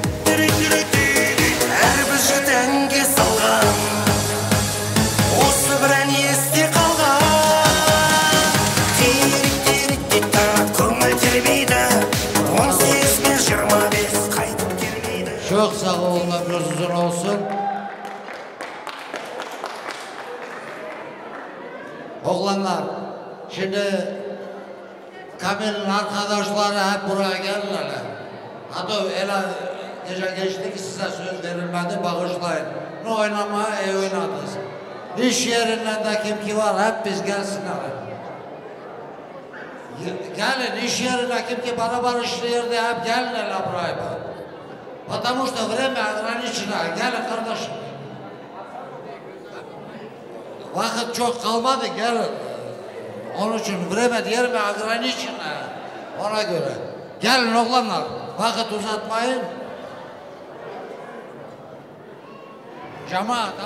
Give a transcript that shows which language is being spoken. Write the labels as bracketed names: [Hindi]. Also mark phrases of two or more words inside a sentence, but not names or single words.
[Kazakh] Әрбір жігіт әнге салған осы бір ән есте қалған. Терек-терек-тек-та көңіл тербейді. 18-25 қайтып келмейді. [Turkish] Çok sağ olun, ömrünüz uzun olsun. Oğlanlar, şimdi Kamil'in arkadaşları hep buraya geldiler. Hatta öyle gece geçti ki size söz verilmedi, bağışlayın. Ne oynamaya iyi oynadınız. İş yerinden de kim ki var hep biz gelsinler. Gelin iş yerine kim ki beraber işliyor diye hep gelinler buraya. [Russian] Потому что время ограничено. [Turkish] Gelin kardeşim. Vakit çok kalmadı, gelin. Onun için время diyelim ограничено. Ona göre. Gelin oğlanlar, vakit uzatmayın. Cemaat.